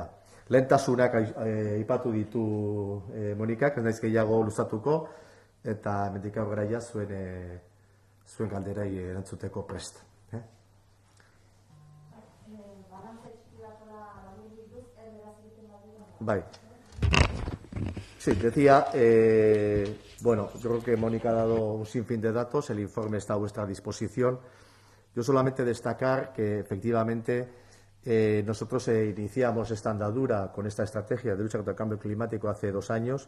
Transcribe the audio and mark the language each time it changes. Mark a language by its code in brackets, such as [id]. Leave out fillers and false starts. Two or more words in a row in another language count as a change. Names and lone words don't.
[eu] Lehentasunak aipatu ditu Monikak, ez naiz gehiago luzatuko, eta hemendik aurrera zuen galderai erantzuteko prest. Bai. [es] Sí, decía, yo creo que Mónica ha dado un sinfín de datos, el informe está a vuestra disposición. Yo solamente destacar que efectivamente nosotros iniciamos esta andadura con esta estrategia de lucha contra el cambio climático hace 2 años.